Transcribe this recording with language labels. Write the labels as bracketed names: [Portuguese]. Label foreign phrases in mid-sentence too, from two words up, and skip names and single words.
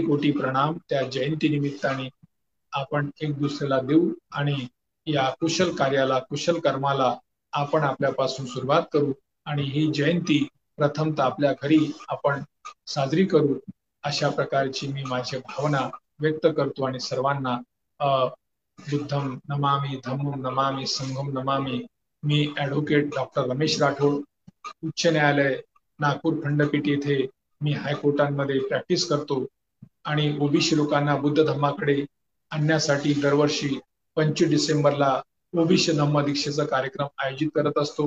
[Marathi] कोटी प्रणाम त्या जयंती निमित्ताने आपण एक दुसऱ्याला देऊ आणि या कुशल कार्याला, कुशल कर्माला आपण आपल्यापासून सुरुवात करू आणि ही जयंती प्रथमतः आपल्या घरी आपण साजरी करू, अशा प्रकारची मी माझी भावना व्यक्त करतो आणि सर्वांना [Pali] बुद्धम नमामि, धम्मम नमामि, संघम नमामि. [Marathi] मी ऍडव्होकेट डॉक्टर रमेश राठोड, उच्च न्यायालय नागपूर खंडपीठ येथे मी हायकोर्टांमध्ये प्रॅक्टिस करतो आणि ओबीसी लोकांना बुद्ध धम्माकडे आणण्यासाठी दरवर्षी 25 डिसेंबरला ओबीसी धम्म दीक्षेचा कार्यक्रम आयोजित करत असतो.